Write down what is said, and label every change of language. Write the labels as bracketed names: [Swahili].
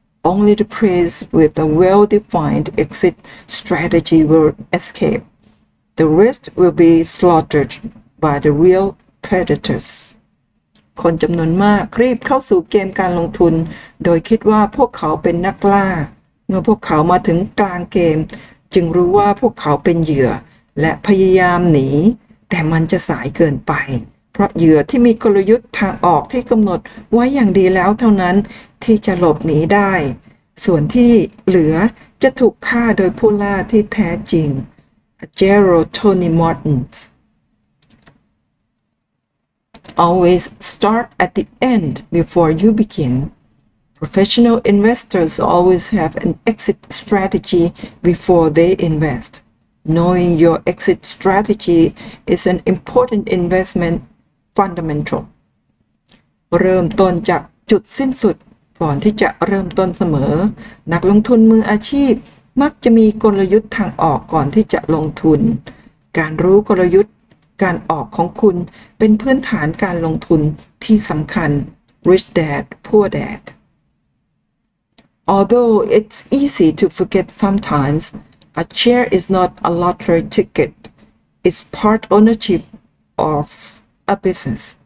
[English] Only the prey with a well-defined exit strategy will escape. The rest will be slaughtered by the real predators. [Thai] คนจำนวนมากรีบเข้าสู่เกมการลงทุนโดยคิดว่าพวกเขาเป็นนักล่าเมื่อพวกเขามาถึงกลางเกมจึงรู้ว่าพวกเขาเป็นเหยื่อและพยายามหนี แต่มันจะสายเกินไปเพราะเหยื่อที่มีกลยุทธ์ทางออกที่กำหนดไว้อย่างดีแล้วเท่านั้นที่จะหลบหนีได้ส่วนที่เหลือจะถูกฆ่าโดยผู้ล่าที่แท้จริง Gerald Tony Martins [English] Always start at the end before you begin. Professional investors always have an exit strategy before they invest. Knowing your exit strategy is an important investment fundamental. [Thai] เริ่มต้นจากจุดสิ้นสุดก่อนที่จะเริ่มต้นเสมอนักลงทุนมืออาชีพมักจะมีกลยุทธ์ทางออกก่อนที่จะลงทุนการรู้กลยุทธ์การออกของคุณเป็นพื้นฐานการลงทุนที่สำคัญ Rich Dad Poor Dad [English] Although it's easy to forget sometimes, a share is not a lottery ticket. It's part ownership of a business.